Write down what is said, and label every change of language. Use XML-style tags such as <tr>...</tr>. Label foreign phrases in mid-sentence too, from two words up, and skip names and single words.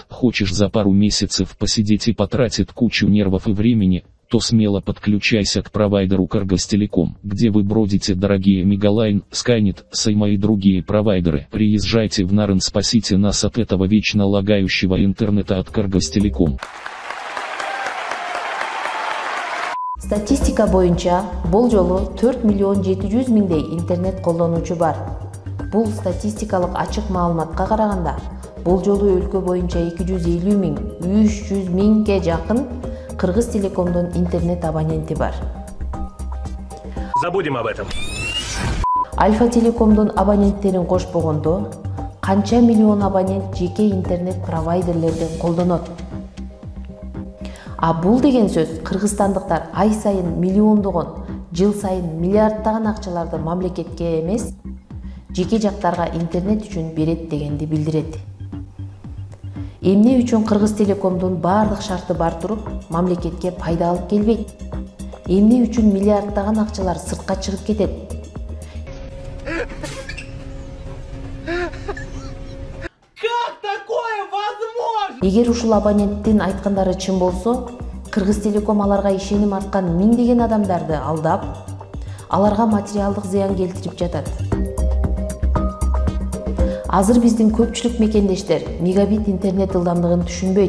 <ru>Хочешь за пару месяцев посидеть и потратить кучу нервов и времени, то смело подключайся к провайдеру Кыргызтелеком, где вы бродите, дорогие Мегалайн, Скайнет, Сайма и другие провайдеры. Приезжайте в Нарын, спасите нас от этого вечно лагающего интернета от Кыргызтелеком.</ru> <ky>Статистика боюнча, бул жолу 4 миллион 700 миңдей интернет колдонуучу бар. Бул статистикалык ачык маалыматка караганда, бул жолу өлкө боюнча 250 миң, 300 миңге жакын Кыргыз Телекомдун интернет абоненти бар.</ky> <ru>Забудем об этом.</ru> <ky>Альфа Телекомдун абоненттерин кошпогондо канча миллион абонент жеке интернет провайдерлерден колдонот. А бул деген сөз кыргызстандыктар ай сайын миллиондогон, жыл сайын миллиарддаган акчаларды мамлекетке эмес, жеке жактарга интернет үчүн берет дегенди билдирет. Эмне үчүн Кыргыз Телекомдун баардык шарты бар туруп, мамлекетке пайда алып келбейт? Эмне үчүн миллиарддаган акчалар сыртка чыгып кетет?</ky> <ru>Как такое возможно?</ru> <ky>Эгер ушул абоненттин айткандары чын болсо, Кыргыз Телеком аларга ишеним арткан миңдеген адамдарды алдап, аларга материалдык зыян келтирип жатат. Азыр биздин көпчүлүк мекендештер мегабит интернет ылдамдыгын түшүнбөйт.</ky>